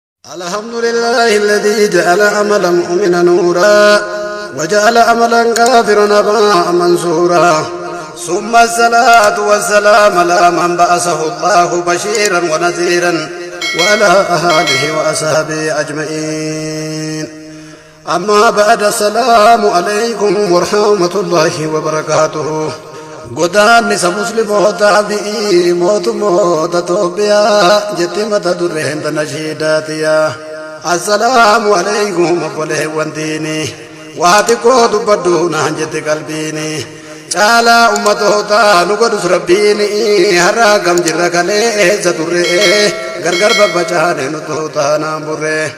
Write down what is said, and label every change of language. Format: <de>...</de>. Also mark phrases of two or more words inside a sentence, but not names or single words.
<ar>الحمد لله الذي جعل عمل مؤمنا نورا وجعل عملا كافرا هباء منصورا ثم الصلاة والسلام على من بعثه الله بشيرا ونذيرا وعلى آله وأصحابه أجمعين. أما بعد، السلام عليكم ورحمة الله وبركاته.</ar> <om>godaan isa musliimoota fi mootummoota Itoophiyaa jettimata durreen tana shiidaatiya.</om> <ar>السلام عليكم</ar> <om>obboleewwan diinii, waa xiqqoo dubbadhu naan jette qalbiini. Caalaa ummatoota nu godhus rabbiini, har'a gam jirra kaleessa turre gargar babbacaane nu taanaan burre.</om>